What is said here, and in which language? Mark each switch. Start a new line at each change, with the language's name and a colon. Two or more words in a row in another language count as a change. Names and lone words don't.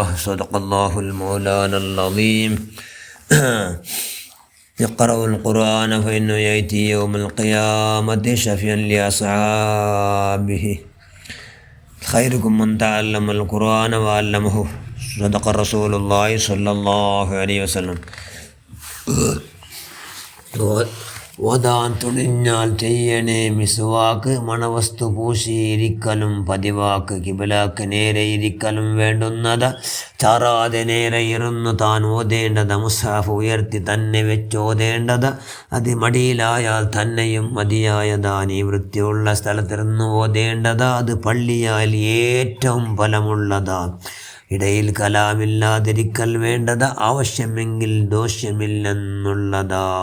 Arabic: صدق الله المولانا العظيم. اقرأوا القرآن فإنه يأتي يوم القيامة شفيعا لأصحابه خيركم من تعلم القرآن وعلمه. صدق رسول الله صلى الله عليه وسلم.
Malayalam: ഓതാൻ തുണിഞ്ഞാൽ ചെയ്യണേ മിസ്വാക്ക്, മണവസ്തു പൂശിയിരിക്കലും പതിവാക്ക്, കിബിലാക്ക് നേരെ ഇരിക്കലും വേണ്ടുന്നത, ചാറാതെ നേരെ ഇരുന്നു താൻ ഓതേണ്ടത്, മുസാഫ് ഉയർത്തി തന്നെ വെച്ചോതേണ്ടത്, അത് മടിയിലായാൽ തന്നെയും മതിയായതാണ്, ഈ വൃത്തിയുള്ള സ്ഥലത്തിരുന്ന് ഓതേണ്ടത്, അത് പള്ളിയാൽ ഏറ്റവും ഫലമുള്ളതാ, ഇടയിൽ കലാമില്ലാതിരിക്കൽ വേണ്ടത്, ആവശ്യമെങ്കിൽ ദോഷ്യമില്ലെന്നുള്ളതാ.